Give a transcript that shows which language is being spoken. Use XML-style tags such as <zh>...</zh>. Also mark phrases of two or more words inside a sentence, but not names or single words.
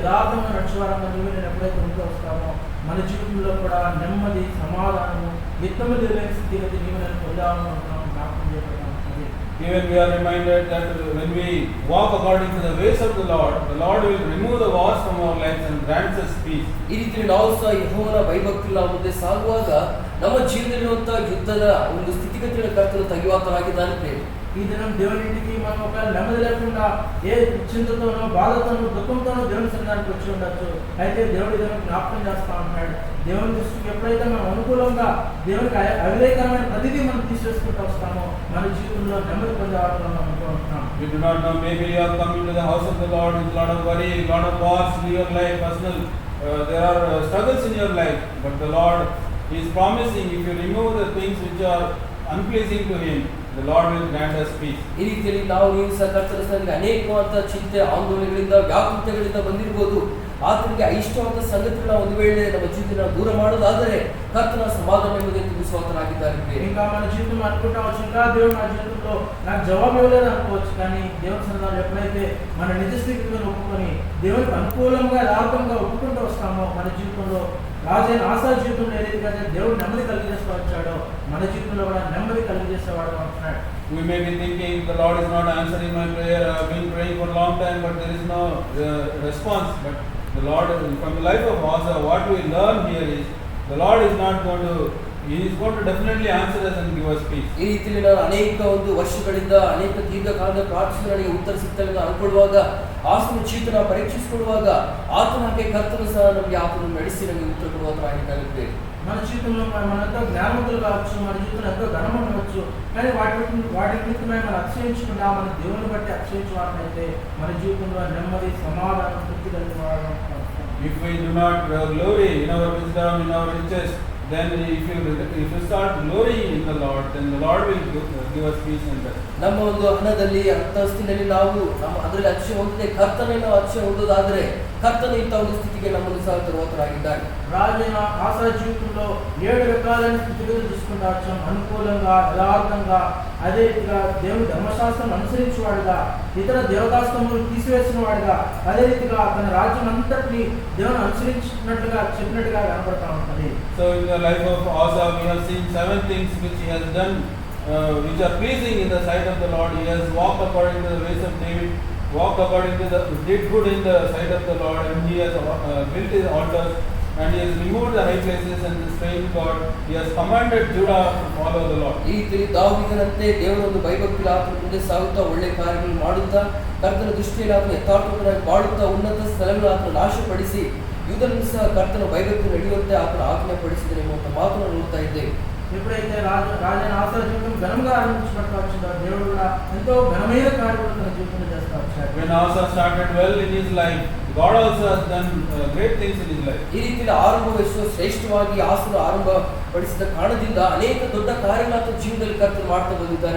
<te>యథార్థంగా నడిచేవారంగా నువ్వు నేను ఎప్పుడైతే ఉంటూ వస్తామో మన జీవితంలో కూడా నెమ్మది, సమాధానము, యుద్ధము లేని స్థితిగతి నీవు నేను పొందామని జ్ఞాపకం చేయబడతాను.</te> <en>Even we are reminded that when we walk according to the ways of the Lord will remove the wars from our lives and grants us peace.</en> <kn>ಈ ರೀತಿ ನಾವು ಸಹ ಯೆಹೋವನ ಭಯಭಕ್ತಿಯಿಂದ ಮುಂದೆ ಸಾಗುವಾಗ ನಮ್ಮ ಜೀವನದಲ್ಲಿರುವಂತಹ ಯುದ್ಧದ ಒಂದು ಸ್ಥಿತಿಗತಿಗಳ ಕರ್ತನು ತೆಗೆಯುವಾತನಾಗಿದ್ದಾನೆ.</kn> <te>ఈ దినం దేవుని ఇంటికి మనం ఒక నెమ్మది లేకుండా ఏ చింతతోనో, బాధతోనో, దుఃఖంతోనో దేవుని సన్నిధానికి వచ్చి ఉండొచ్చు. అయితే దేవుడి దేవుని జ్ఞాపకం చేస్తా ఉంటాడు. దేవుని దృష్టికి ఎప్పుడైతే మనం అనుకూలంగా దేవునికి అవిధేయకరమైన ప్రతిదీ మనం తీసేసుకుంటూ వస్తామో మన జీవితంలో నెమ్మది పొందేవాళ్ళం మనం అనుకుంటున్నాం.</te> <en>We do not know, maybe you are coming to the house of the Lord with a lot of worry, a lot of wars in your life, personal, there are struggles in your life, but the Lord is promising if you remove the things which are unpleasing to Him, the Lord will grant us peace.</en> <kn>ಈ ರೀತಿಯಲ್ಲಿ ನೀವು ಸಹ ಕರ್ತನ ಸನ್ನಿಧಿಗೆ ಅನೇಕವಾದ ಚಿಂತೆ, ಆಂದೋಲನಗಳಿಂದ, ವ್ಯಾಕುಲತೆಗಳಿಂದ ಬಂದಿರಬಹುದು. ಆತನಿಗೆ ಇಷ್ಟವಾದ ಸಂಗತಿಗಳನ್ನ ಒಂದು ವೇಳೆ ನಮ್ಮ ಜೀವನ ದೂರ ಮಾಡೋದಾದರೆ ಕರ್ತನ ಸಮಾಧಾನ ಎಂಬುದೇ ತಿಳಿಸುವಂತನಾಗಿದ್ದಾರೆ.</kn> <te>ఇంకా మన జీవితంలో అనుకుంటావచ్చు, ఇంకా దేవుడు నా జీవితంలో నాకు జవాబు ఇవ్వలేదు అనుకోవచ్చు. కానీ దేవుని సన్నిధానంలో ఎప్పుడైతే మన నిజ స్థితిని ఒప్పుకొని దేవునికి అనుకూలంగా, యథార్థంగా ఒప్పుకుంటూ వస్తామో మన జీవితంలో రాజైన ఆశా జీవితంలో ఏ రీతిగా దేవుడు నెమ్మది కలిగజేస్తూ వచ్చాడో మన జీవితంలో కూడా నెమ్మది కలిగజేసేవాడు అంటున్నాడు.</te> <en>We may be thinking the Lord is not answering my prayer, I have been praying for a long time but there is no response. But the Lord, from the life of Asa, what we learn here is the Lord is not going to, He is going to definitely answer us and give us peace.</en> <kn>ಈ ರೀತಿಯಲ್ಲಿ ನಾನು ಅನೇಕ ಒಂದು ವರ್ಷಗಳಿಂದ ಅನೇಕ ದೀರ್ಘಕಾಲದ ಪ್ರಾರ್ಥನೆಗಳಿಗೆ ಉತ್ತರ ಸಿಗ್ತದೆ ಅಂತ ಅನ್ಕೊಳ್ಳುವಾಗ, ಆತನ ಜೀವಿತನ ಪರೀಕ್ಷಿಸಿಕೊಳ್ಳುವಾಗ ಆತನಿಗೆ ಕರ್ತನು ಸಹ ನಮಗೆ ಆತನನ್ನು ನಡೆಸಿ ನಮಗೆ ಉತ್ತರ ಕೊಡುವಂತರಾಗಿದ್ದಾನೆ.</kn> <te>మన జీవితంలో మనం ఎంతో జ్ఞానవంతులు కావచ్చు, మన జీవితంలో ఎంతో ధనం ఉండవచ్చు. కానీ వాటి నిమిత్తమై మనం అతిశయించకుండా మన దేవుని బట్టి అతిశయించే వారినైతే మన జీవితంలో నెమ్మది, సమాధానం, తృప్తి కలిగిన వారు.</te> <en>If we do not glory in our wisdom, in our riches, then if you start glorying in the Lord, then the Lord will give us peace and rest.</en> <kn>ನಮ್ಮ ಒಂದು ಹಣದಲ್ಲಿ, ಅಂತಸ್ತಿನಲ್ಲಿ ನಾವು ಅದರಲ್ಲಿ ಅತಿಶಯ ಹೊಂದಿದೆ, ಕರ್ತನೇ ನಾವು ಅತಿಶಯ ಹೊಂದೋದಾದ್ರೆ ಕರ್ತನ ಇಂಥ ಒಂದು ಸ್ಥಿತಿಗೆ ನಮ್ಮನ್ನು ಸಹ ತರುವಂತರಾಗಿದ್ದಾನೆ.</kn> <te>రాజైన ఆశా జీవితంలో 7 రకాలైన స్థితిగతులు చూసుకుంటూ వచ్చాం. అనుకూలంగా, యథార్థంగా, అదే రీతిగా దేవుని ధర్మశాస్త్రం అనుసరించేవాడుగా, ఇతర దేవతాస్తములు తీసివేసిన వాడుగా, అదే రీతిగా తన రాజ్యం అంతటిని దేవుని అనుసరించినట్లుగా చెప్పినట్టుగా కనబడతా ఉంటుంది.</te> <en>So in the life of Asa we have seen 7 things which he has done which are pleasing in the sight of the Lord. He has walked according to the ways of David, walked according to did good in the sight of the Lord, and he has built his altars, and he has removed the high places and the strange God. He has commanded Judah to follow the Lord.</en> <kn>ಈ ರೀತಿ ದಾವೀದನಂತೆ ದೇವರ ಒಂದು ಭಯಭಕ್ತಿಯಲ್ಲಿ ಆತನ ಮುಂದೆ ಸಾಗುತ್ತಾ ಒಳ್ಳೆ ಕಾರ್ಯಗಳನ್ನು ಮಾಡುತ್ತಾ ಕರ್ತನ ದೃಷ್ಟಿಯಲ್ಲಿ ಆತನ ಯಥಾರ್ಥವಾಗಿ ಬಾಳುತ್ತಾ ಉನ್ನತ ಸ್ಥಳಗಳನ್ನು ಆತನ ನಾಶಪಡಿಸಿ ಯೂದನನ್ನು ಸಹ ಕರ್ತನ ಭಯಭಕ್ತಿ ನಡೆಯುವಂತೆ ಆತನ ಆಜ್ಞೆ ಪಡಿಸಿದನು ಎಂಬ ಮಾತನ್ನು ನೋಡ್ತಾ ಇದ್ದೇವೆ.</kn> <te>ఎప్పుడైతే రాజైన ఆశా జీవితం ఘనంగా ఆరంభించబడతా వచ్చిందో దేవుడు కూడా ఎంతో ఘనమైన కార్యములు తన జీవితంలో చేస్తా వచ్చాడు.</te> <en>When Asa started well in his life, God also has done great things in his life.</en> <kn>ಈ ರೀತಿಯ ಆರಂಭವು ಎಷ್ಟೋ ಶ್ರೇಷ್ಠವಾಗಿ ಆಸನ ಆರಂಭ ಪಡಿಸಿದ ಕಾರಣದಿಂದ ಅನೇಕ ದೊಡ್ಡ ಕಾರ್ಯಗಳಾದ ಜೀವನದಲ್ಲಿ ಕರ್ತರು ಮಾಡ್ತಾ ಬಂದಿದ್ದಾರೆ.</kn>